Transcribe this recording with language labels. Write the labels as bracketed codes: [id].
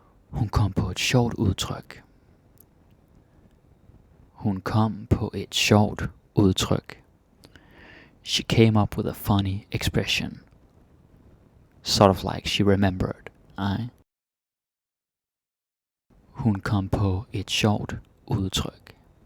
[da] Hun kom på et sjovt udtryk. Hun kom på et sjovt udtryk. [en] She came up with a funny expression. Sort of like she remembered. [da] Hun kom på et sjovt udtryk.